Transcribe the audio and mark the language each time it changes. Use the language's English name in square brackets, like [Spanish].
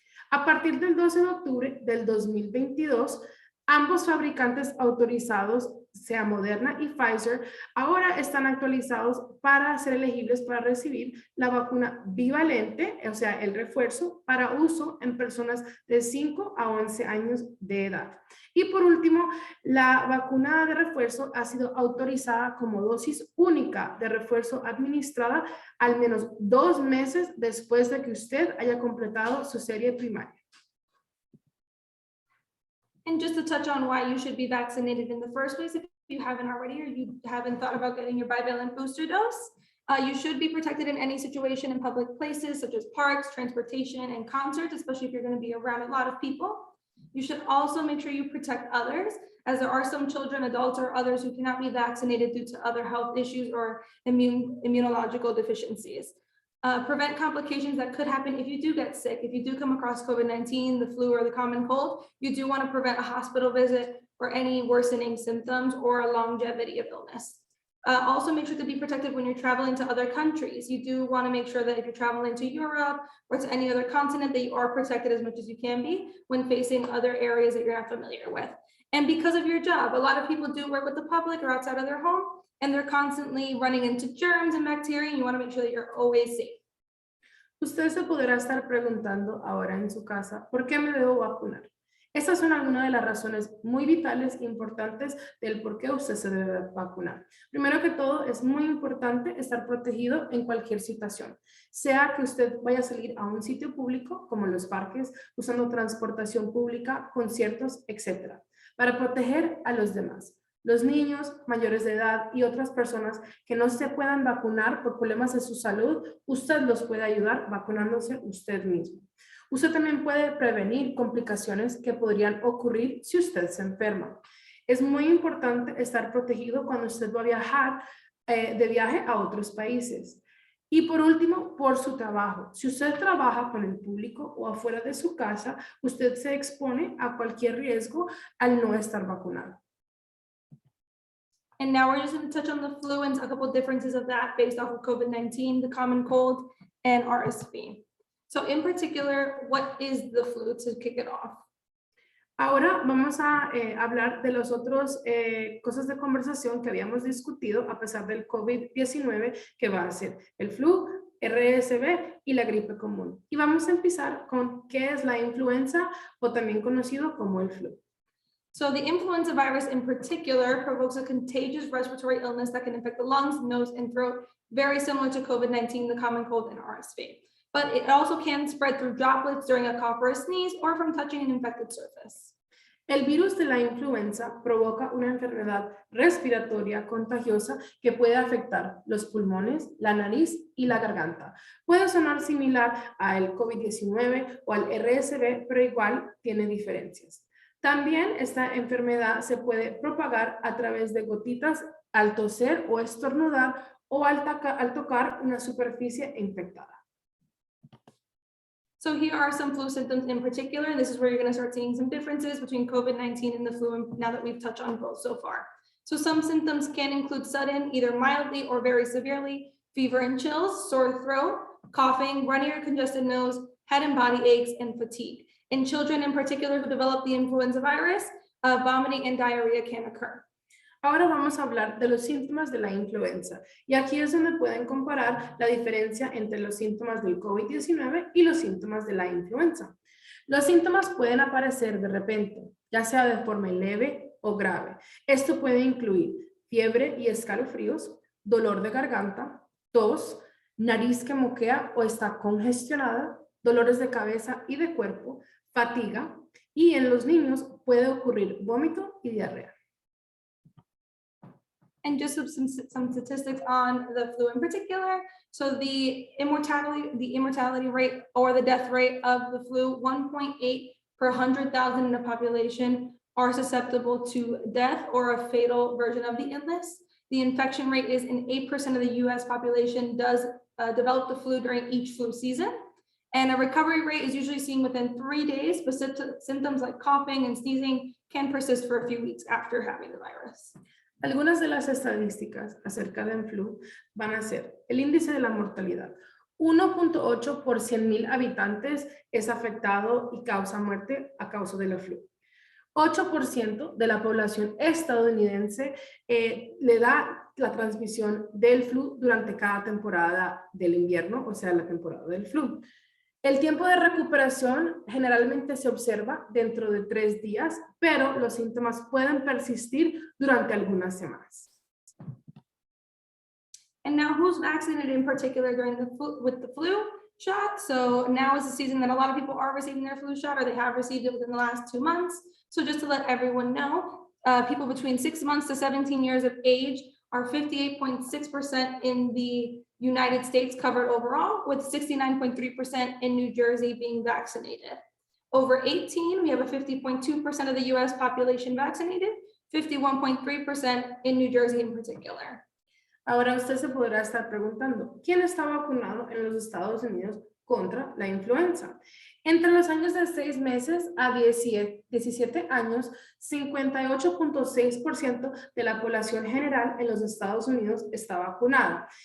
[Spanish] A partir del 12 de octubre del 2022, ambos fabricantes autorizados, sea Moderna y Pfizer, ahora están actualizados para ser elegibles para recibir la vacuna bivalente, o sea, el refuerzo para uso en personas de 5 a 11 años de edad. Y por último, la vacuna de refuerzo ha sido autorizada como dosis única de refuerzo administrada al menos 2 meses después de que usted haya completado su serie primaria. [English] And just to touch on why you should be vaccinated in the first place, if you haven't already or you haven't thought about getting your bivalent booster dose, you should be protected in any situation in public places such as parks, transportation, and concerts, especially if you're going to be around a lot of people. You should also make sure you protect others, as there are some children, adults, or others who cannot be vaccinated due to other health issues or immunological deficiencies. Prevent complications that could happen if you do get sick. If you do come across COVID-19, the flu, or the common cold, you do want to prevent a hospital visit or any worsening symptoms or a longevity of illness. Also make sure to be protected when you're traveling to other countries. You do want to make sure that if you're traveling to Europe or to any other continent, that you are protected as much as you can be when facing other areas that you're not familiar with. And because of your job, a lot of people do work with the public or outside of their home, and they're constantly running into germs and bacteria, and you want to make sure that you're always safe. [Spanish] Usted se podrá estar preguntando ahora en su casa, ¿por qué me debo vacunar? Estas son algunas de las razones muy vitales e importantes del por qué usted se debe vacunar. Primero que todo, es muy importante estar protegido en cualquier situación, sea que usted vaya a salir a un sitio público, como los parques, usando transportación pública, conciertos, etc., para proteger a los demás. Los niños mayores de edad y otras personas que no se puedan vacunar por problemas de su salud, usted los puede ayudar vacunándose usted mismo. Usted también puede prevenir complicaciones que podrían ocurrir si usted se enferma. Es muy importante estar protegido cuando usted va a viajar de viaje a otros países. Y por último, por su trabajo. Si usted trabaja con el público o afuera de su casa, usted se expone a cualquier riesgo al no estar vacunado. [English] And now we're just going to touch on the flu and a couple of differences of that based off of COVID-19, the common cold, and RSV. So in particular, what is the flu, to kick it off? [Spanish] Ahora vamos a hablar de los otros cosas de conversación que habíamos discutido a pesar del COVID-19, que va a ser el flu, RSV y la gripe común. Y vamos a empezar con qué es la influenza, o también conocido como el flu. [English] So the influenza virus in particular provokes a contagious respiratory illness that can infect the lungs, nose, and throat, very similar to COVID-19, the common cold, and RSV. But it also can spread through droplets during a cough or a sneeze, or from touching an infected surface. [Spanish] El virus de la influenza provoca una enfermedad respiratoria contagiosa que puede afectar los pulmones, la nariz y la garganta. Puede sonar similar al COVID-19 o al RSV, pero igual tiene diferencias. También esta enfermedad se puede propagar a través de gotitas al toser o estornudar o al tocar una superficie infectada. [English] So here are some flu symptoms in particular, and this is where you're going to start seeing some differences between COVID-19 and the flu, and now that we've touched on both so far. So some symptoms can include sudden, either mildly or very severely, fever and chills, sore throat, coughing, runny or congested nose, head and body aches, and fatigue. In children in particular who develop the influenza virus, vomiting and diarrhea can occur. [Spanish] Ahora vamos a hablar de los síntomas de la influenza. Y aquí es donde pueden comparar la diferencia entre los síntomas del COVID-19 y los síntomas de la influenza. Los síntomas pueden aparecer de repente, ya sea de forma leve o grave. Esto puede incluir fiebre y escalofríos, dolor de garganta, tos, nariz que moquea o está congestionada, dolores de cabeza y de cuerpo, fatiga, y en los niños puede ocurrir vómito y diarrea. [English] And just some statistics on the flu in particular. So the immortality rate or the death rate of the flu, 1.8 per 100,000 in the population are susceptible to death or a fatal version of the illness. The infection rate is in 8% of the US population does develop the flu during each flu season. And a recovery rate is usually seen within 3 days, but symptoms like coughing and sneezing can persist for a few weeks after having the virus. [Spanish] Algunas de las estadísticas acerca del flu van a ser el índice de la mortalidad. 1.8 por 100,000 habitantes es afectado y causa muerte a causa de la flu. 8% de la población estadounidense le da la transmisión del flu durante cada temporada del invierno, o sea, la temporada del flu. El tiempo de recuperación generalmente se observa dentro de 3 días, pero los síntomas pueden persistir durante algunas semanas. [English] And now who's vaccinated in particular during with the flu shot? So now is the season that a lot of people are receiving their flu shot or they have received it within the last 2 months. So just to let everyone know, people between 6 months to 17 years of age are 58.6% in the United States covered overall, with 69.3% in New Jersey being vaccinated. Over 18, we have a 50.2% of the US population vaccinated, 51.3% in New Jersey in particular. [Spanish] Ahora usted se podrá estar preguntando, ¿quién está vacunado en los Estados Unidos contra la influenza? Entre los años de 6 meses a 17 años, 58.6% de la población general en los Estados Unidos está vacunada.